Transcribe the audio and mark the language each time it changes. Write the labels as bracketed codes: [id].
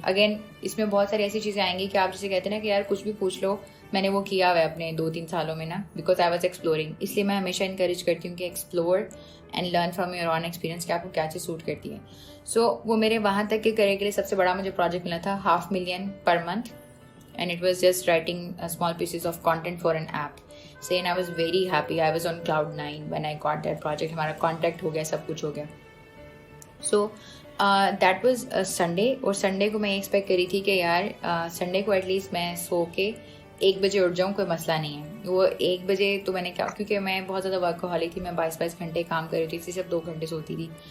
[ur] Again اس میں بہت ساری ایسی چیزیں آئیں گی کہ آپ جسے کہتے ہیں نا کہ یار کچھ بھی پوچھ لو, میں نے وہ کیا ہوا ہے اپنے 2-3 سالوں میں نا, [en] Because I was exploring. [ur] اس لیے میں ہمیشہ انکریج کرتی ہوں کہ [en] explore and learn from your own experience [ur] کہ آپ کو کیا چیز سوٹ کرتی ہے. سو وہ میرے وہاں تک کے کریئر کے لیے سب سے بڑا مجھے پروجیکٹ ملا تھا, 500,000 per month, [en] And it was just writing small pieces of content for an app. So and I was very happy. I was on cloud 9 when I got that project. [ur] ہمارا contact ہو گیا, سب کچھ ہو گیا. [en] So that was Sunday, [ur] اور Sunday کو میں یہ expect کری تھی کہ یار سنڈے کو ایٹ لیسٹ میں سو کے 1 بجے اٹھ جاؤں, کوئی مسئلہ نہیں ہے. وہ 1 بجے تو میں نے کیا, کیونکہ میں بہت زیادہ ورکہولک تھی, میں 22 گھنٹے کام کر رہی تھی, صرف 2 گھنٹے سوتی تھی.